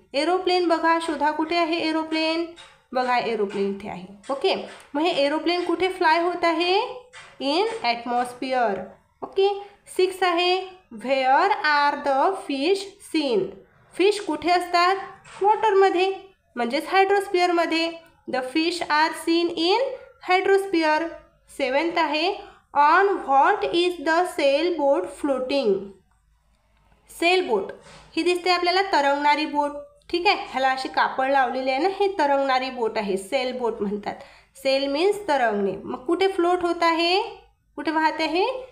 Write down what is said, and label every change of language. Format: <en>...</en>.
<mr>Aeroplane बघा, शोधा कुठे आहे एरोप्लेन. बघा एरोप्लेन इथे आहे. ओके, मग हे एरोप्लेन कुठे फ्लाय होत आहे?</mr> <en>In atmosphere.</en> <mr>ओके.</mr> <en>Six आहे where are the fish seen.</en> <mr>Fish कुठे असतात? वॉटरमध्ये, म्हणजेच हायड्रोस्फिअरमध्ये.</mr> <en>The fish are seen in hydrosphere. Seventh आहे on what is the sail boat floating.</en> <mr>Sail boat ही दिसते आपल्याला तरंगणारी बोट. ठीक आहे, ह्याला अशी कापड लावलेली आहे ना, हे तरंगणारी बोट आहे, सेल बोट म्हणतात. Sale means तरंगणे. मग कुठे फ्लोट होत आहे? कुठे वाहत आहे?</mr>